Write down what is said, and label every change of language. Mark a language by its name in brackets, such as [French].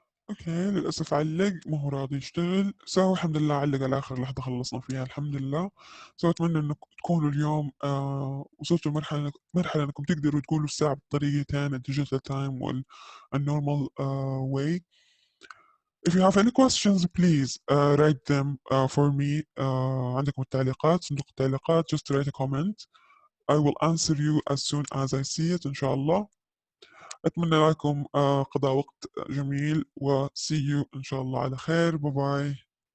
[Arabic] اوكي للأسف علق ما هو راضي يشتغل. سو الحمد لله علق على آخر لحظة خلصنا فيها الحمد لله. سو أتمنى إنكم تكونوا اليوم وصلتوا مرحلة إنكم تقدروا تقولوا الساعة بطريقتين الديجيتال تايم والنورمال way. [English] If you have any questions please write them for me. [Arabic] عندكم التعليقات صندوق التعليقات. [English] Just write a comment. I will answer you as soon as I see it إن شاء الله. [Arabic] أتمنى لكم قضاء وقت جميل و [English] see you [Arabic] إن شاء الله على خير. باي باي.